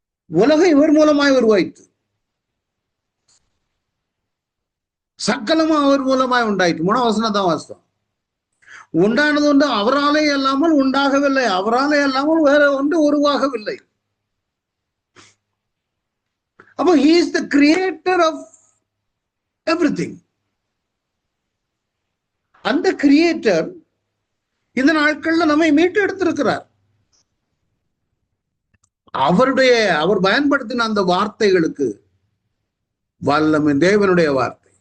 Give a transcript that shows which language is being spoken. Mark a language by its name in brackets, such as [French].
[Tamil] உலகம் இவர் மூலமாய் உருவாயிற்று, சக்கலமும் அவர் மூலமாய் உண்டாயிற்று. 3 வசனம் தான் வாஸ்தவம். உண்டானது ஒன்று அவராலே அல்லாமல் உண்டாகவில்லை, அவராலே அல்லாமல் வேற ஒன்று உருவாகவில்லை. அப்போ [English] he is the creator of everything. [Tamil] அந்த கிரியேட்டர் இந்த நாட்கள்ல நம்மை மீட்டு எடுத்திருக்கிறார். அவர் பயன்படுத்தின அந்த வார்த்தைகளுக்கு வல்லமை தேவனுடைய வார்த்தை.